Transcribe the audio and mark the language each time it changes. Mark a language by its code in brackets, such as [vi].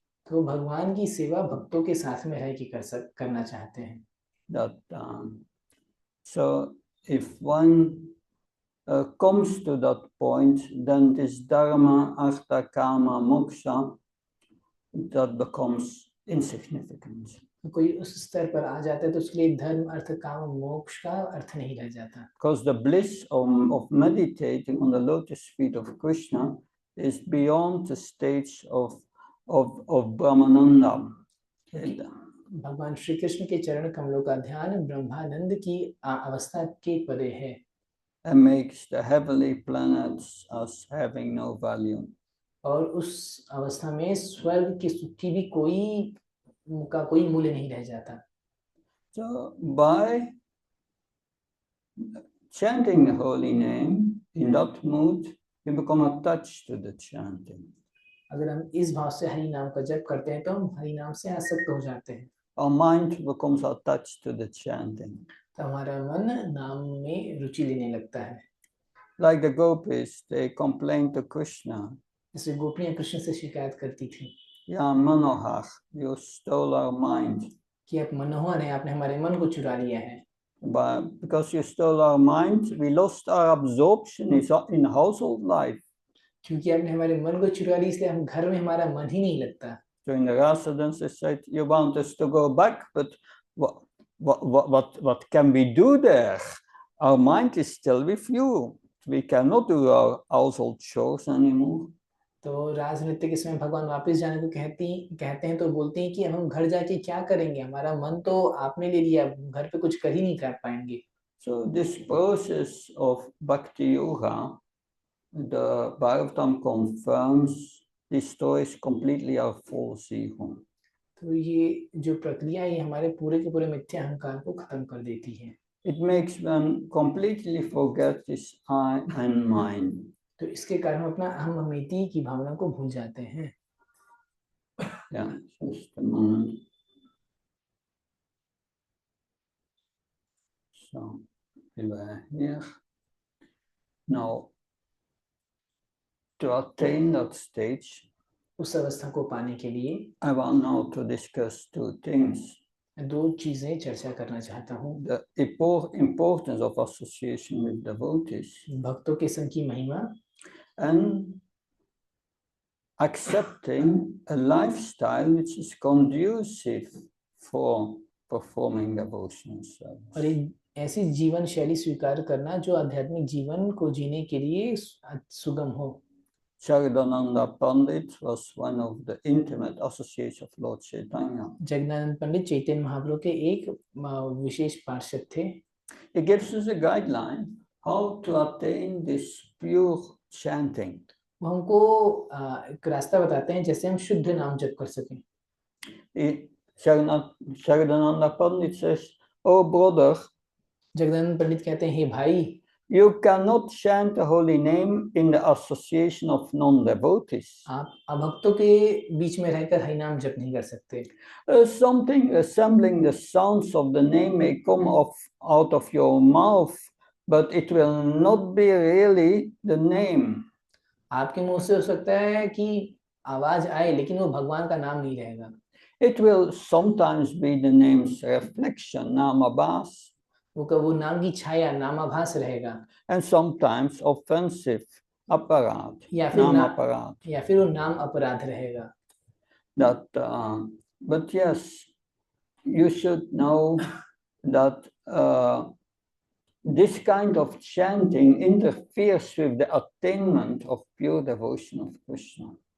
[hi] तो भगवान की सेवा भक्तों के साथ में रह के करना चाहते हैं। [en] That so if one comes to that point, then this dharma, artha, kama, moksha, that becomes insignificant. [hi] कोई उस स्तर पर आ जाता है तो उसके लिए धर्म, अर्थ, काम, मोक्ष का अर्थ नहीं रह जाता। [en] Because the bliss of meditating on the lotus feet of Krishna is beyond the stage of Brahmananda. [hi] भगवान श्री कृष्ण के चरण कमलों का ध्यान ब्रह्मानंद की अवस्था के परे है। [en] And makes the heavenly planets as having no value. [hi] और उस अवस्था में स्वर्ग की सुख की भी कोई मूल्य नहीं रह जाता। [en] So by chanting the holy name in that mood, you become attached to the chanting. [hi] अगर हम इस भाव से हरि नाम का जप करते हैं तो हम हरि नाम से आसक्त हो जाते हैं। [en] Our mind becomes attached to the chanting. [hi] तो हमारा मन नाम में रुचि लेने लगता है। [en] Like the gopis, they complained to Krishna. [hi] जैसे गोपियां कृष्ण से शिकायत करती थी। [en] Ya Manohar, you stole our mind. [hi] कि आप मनोहर हैं, आपने हमारे मन को चुरा लिया है। [en] But because you stole our mind, we lost our absorption in household life. [hi] क्योंकि आपने हमारे मन को चुरा लिया इसलिए हम घर में हमारा मन ही नहीं लगता। [en] So in the rasa dance they said, you want us to go back, but what can we do there? Our mind is still with you. We cannot do our household chores anymore. [hi] तो राज नृत्य के समय भगवान वापस जाने को कहते हैं तो बोलते हैं कि हम घर जाके क्या करेंगे, हमारा मन तो आपने ले लिया, घर पे कुछ कर ही नहीं कर पाएंगे। [en] So this process of bhakti yoga, the Bhagavatam confirms, destroys completely our false ego. [hi] तो ये जो प्रक्रिया है हमारे पूरे के पूरे मिथ्या अहंकार को खत्म कर देती है। [en] It makes one completely forget this I and mine. [hi] तो इसके कारण हम अपना अहम ममैती की भावना को भूल जाते हैं। [en] Yeah, just a moment. So we were here. Now, to attain that stage, [hi] उस अवस्था को पाने के लिए [en] I want now to discuss two things. [hi] दो चीजें चर्चा करना चाहता हूँ। [en] The importance of association with devotees. [hi] भक्तों के संग की महिमा [en] And accepting a lifestyle which is conducive for performing devotional service. [hi] और एक ऐसी जीवन शैली स्वीकार करना जो आध्यात्मिक जीवन को जीने के लिए सुगम हो। [en] Jagadananda Pandit was one of the intimate associates of Lord Chaitanya. [hi] Jagdanand पंडित चैतन्य महाप्रभु के एक विशेष पार्षद थे। [en] He gives us a guideline how to attain this pure chanting. [hi] वो हमको एक रास्ता बताते हैं जैसे हम शुद्ध नाम जप कर सकें। [en] Jagadananda Pandit says, "Oh brother, [hi] Jagdanand पंडित कहते हैं, हे भाई, [en] you cannot chant the holy name in the association of non-devotees. [hi] आप अभक्तों के बीच में रहकर हरि नाम जप नहीं कर सकते। [en] Something resembling the sounds of the name may come out of your mouth, but it will not be really the name." [hi] आपके मुंह से हो सकता है कि आवाज आए लेकिन वो भगवान का नाम नहीं रहेगा। [en] It will sometimes be the name's reflection, namabhas. [hi] वो नाम की छाया नामाभास रहेगा। [en] And sometimes offensive, aparad, [hi] या फिर [en] namaparad. [hi] या फिर वो नाम अपराध रहेगा। [en] That, but yes, you should know that this kind of chanting interferes with the attainment of pure devotion of Krishna.